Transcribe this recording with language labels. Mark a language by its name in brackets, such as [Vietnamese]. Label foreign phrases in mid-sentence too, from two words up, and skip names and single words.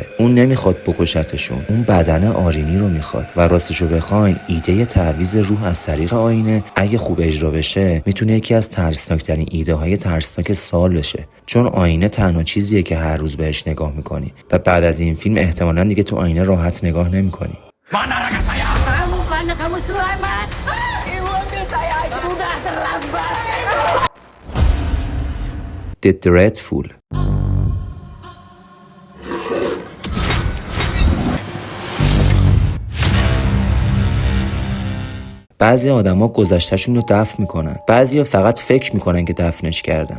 [Persian] اون نمیخواد بکشتشون، اون بدن آرینی رو میخواد. و راستشو بخواین ایده تعویض روح از طریق آینه اگه خوب اجرا بشه میتونه یکی از ترسناکترین ایده های ترسناک سال بشه، چون آینه تنها چیزیه که هر روز بهش نگاه میکنی و بعد از این فیلم احتمالاً دیگه تو آینه راحت نگاه نمیکنی. [Indonesian] Kamu selamat. Ibu saya sudah terlambat. The Dreadful. [Persian] بعضی آدما گذشتهشون رو دفن میکنن، بعضیا فقط فکر میکنن که دفنش کردن.